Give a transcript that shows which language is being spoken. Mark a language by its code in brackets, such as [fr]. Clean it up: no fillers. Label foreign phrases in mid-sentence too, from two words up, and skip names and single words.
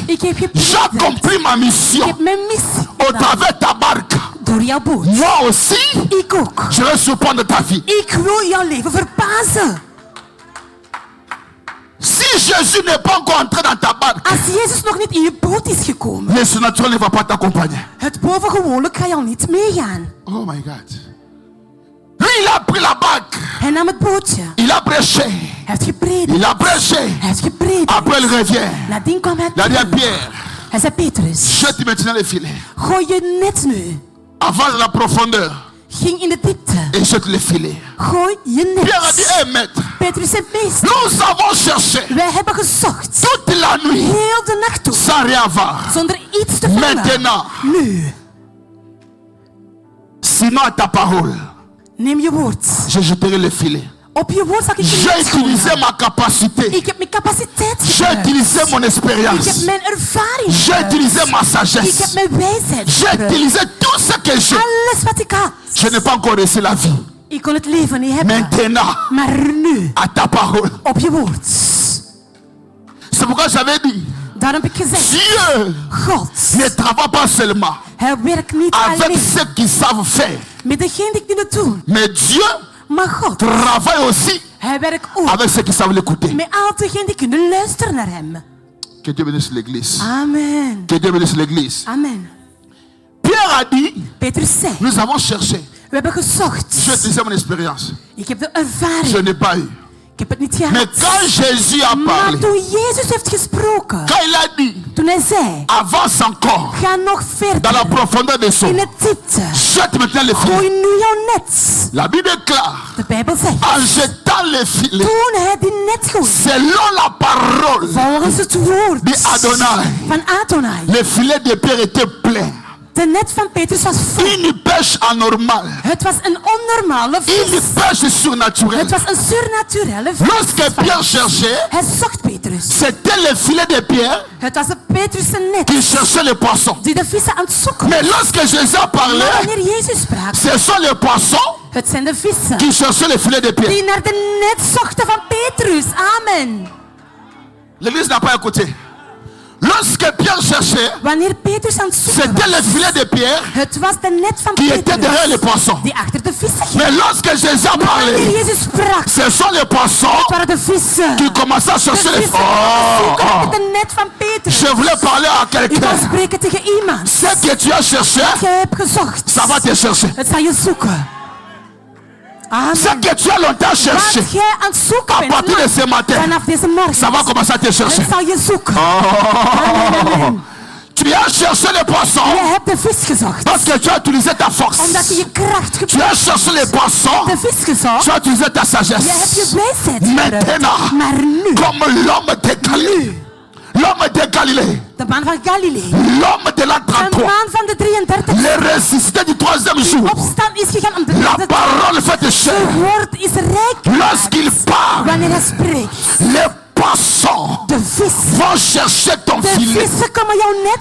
[nl] Ik heb [fr] J'ai [nl] gepredikt. [fr] accompli ma [nl] Ik [fr] mission [nl] heb mijn missie [fr] au [nl] gedaan. [fr] travers de ta barque. [nl] Door jouw boot. [fr] Moi aussi, [nl] Ik ook. [fr] je vais surprendre ta vie. [nl] Ik wil jouw leven verbazen. [fr] Si Jésus n'est pas encore entré dans ta barque, [nl] Als Jezus nog niet in je boot is gekomen. [fr] le surnaturel ne va pas t'accompagner. [nl] Het bovengewoonlijk kan jou niet meegaan. [en] Oh my God. [fr] Lui, il a pris la barque. [nl] Hij nam het bootje. [fr] Il a prêché. [nl] Hij heeft gepredikt. [fr] Il a prêché. [nl] Hij heeft gepredikt. [fr] Après, il revient. [nl] Nadien kwam hij [fr] Il a dit à [nl] terug. [fr] Pierre, [nl] Hij zei, Petrus, [fr] jette maintenant les filets. [nl] gooi je net nu. [fr] Avance la profondeur [nl] Ging in de diepte. [fr] et jette les filets. [nl] Gooi je [fr] Pierre a dit, [nl] net. [fr] hé maître, [nl] Petrus zei, meester, [fr] nous avons cherché [nl] wij hebben gezocht. [fr] toute la nuit [nl] Heel de nacht door. [fr] sans rien avoir. [nl] Zonder iets te vangen. [fr] Maintenant, [nl] Nu, [fr] sinon à ta parole, [nl] neem je woord. [fr] je jetterai les filets. [nl] Op je woord zal ik je [fr] J'ai [nl] net [fr] utilisé [nl] gooien. [fr] ma capacité. [nl] Ik heb mijn capaciteit [fr] J'ai [nl] gebruikt. [fr] utilisé mon [nl] Ik heb [fr] expérience. [nl] mijn ervaring [fr] J'ai [nl] gebruikt. [fr] utilisé ma [nl] Ik heb [fr] sagesse. [nl] mijn wijsheid [fr] J'ai [nl] gebruikt. [fr] utilisé tout ce que j'ai. [nl] Alles wat ik had. [fr] Je n'ai pas encore reçu la vie. [nl] Ik kon het leven niet hebben. [fr] Maintenant, [nl] Maar nu, [fr] à ta parole. [nl] op je woord. [fr] C'est pourquoi j'avais dit, [nl] Daarom heb ik gezegd, [fr] Dieu [nl] God, [fr] ne travaille pas seulement [nl] hij werkt niet [fr] avec [nl] alleen [fr] ceux qui savent faire, [nl] met degene die kunnen doen. [fr] mais Dieu [nl] Maar God, [fr] travaille aussi [nl] hij werkt ook [fr] avec ceux qui savent l'écouter. [nl] met al diegenen die kunnen luisteren naar hem. [fr] Que Dieu bénisse l'église. Amen. Que Dieu bénisse l'église. Amen. Pierre a dit, [nl] Petrus zei, [fr] nous avons cherché. [nl] we hebben gezocht. [fr] J'ai utilisé mon expérience. [nl] Ik heb de [fr] Je [nl] ervaring. [fr] n'ai pas eu. [nl] Ik heb het niet [fr] Mais [nl] gehad. [fr] quand Jésus a [nl] Maar [fr] parlé, [nl] toen Jezus heeft gesproken, [fr] quand il a dit, [nl] toen hij zei, [fr] avance encore [nl] ga nog [fr] dans la [nl] verder [fr] profondeur des eaux. [nl] in het diepte. [fr] Jette maintenant les [nl] Gooi [fr] filets. [nl] nu jouw net. [fr] La Bible déclare, [nl] De Bijbel zegt, [fr] en jetant les filets, [nl] toen hij die net gooide, [fr] selon la parole [nl] volgens het woord [fr] de Adonai, [nl] van Adonai, [fr] les filets de Pierre étaient pleins. [nl] De net van Petrus was vol. [fr] Une pêche anormale. [nl] Het was een onnormale [fr] Une [nl] vis. [fr] pêche surnaturelle. [nl] Het was een surnaturele vis. [fr] Lorsque Pierre cherchait, [nl] Hij zocht Petrus. [fr] c'était le filet de Pierre [nl] Het was de Petrus zijn net [fr] qui cherchait les poissons. [nl] die de vissen aan het zoeken. [fr] Mais lorsque Jésus a [nl] Maar [fr] parlé, [nl] wanneer Jezus sprak, [fr] ce sont les poissons [nl] het zijn de vissen [fr] qui cherchaient le filet de Pierre. [nl] die naar de net zochten van Petrus. [fr] Amen. L'église n'a pas écouté. Lorsque Pierre cherchait, [nl] Wanneer Petrus aan het zoeken [fr] c'était le [nl] was, [fr] filet de Pierre [nl] het was de net van [fr] qui était derrière les [nl] Petrus [fr] poissons. [nl] die achter de vissen ging. [fr] Mais lorsque Jésus a [nl] Maar wanneer [fr] parlé, [nl] Jezus sprak, [fr] ce sont les poissons [nl] het waren de vissen. [fr] qui commençaient à [nl] De [fr] chercher les [nl] vissen aan het zoeken [fr] poissons. [nl] achter de net van Petrus. [fr] Je voulais parler à [nl] Ik wil [fr] quelqu'un. [nl] spreken tegen iemand. [fr] Ce que tu as cherché, [nl] Jij hebt gezocht. [fr] ça va te chercher. [nl] Het zal je zoeken. [fr] Amen. Ce que tu as longtemps cherché, [nl] Wat jij aan het zoeken [fr] à [nl] bent [fr] partir de ce matin, [nl] vanaf deze morgen, [fr] ça va commencer à te chercher. [nl] het zal je zoeken. Oh. [fr] Amen. Tu as cherché les poissons [nl] Jij hebt de vis gezocht. [fr] parce que tu as utilisé ta force. [nl] Omdat je je kracht [fr] Tu [nl] gebruikt. [fr] as cherché les poissons, [nl] De vis gezocht. [fr] tu as utilisé ta [nl] Je hebt je [fr] sagesse. [nl] wijsheid gebruikt. [fr] Maintenant, [nl] Maar nu, [fr] comme l'homme de Galilée, l'homme de Galilée, [nl] de man van Galilee, [fr] l'homme de l'an [nl] een 33, man van de 33, [fr] le ressuscité du troisième jour, [nl] opstand is gegaan om de [fr] la [nl] derde dag. [fr] parole fait de chair. [nl] Het woord is rijk. [fr] Lorsqu'il parle, [nl] Wanneer hij spreekt, [fr] les poissons [nl] de vis, [fr] vont chercher ton [nl] de [fr] filet. [nl] vissen komen jou net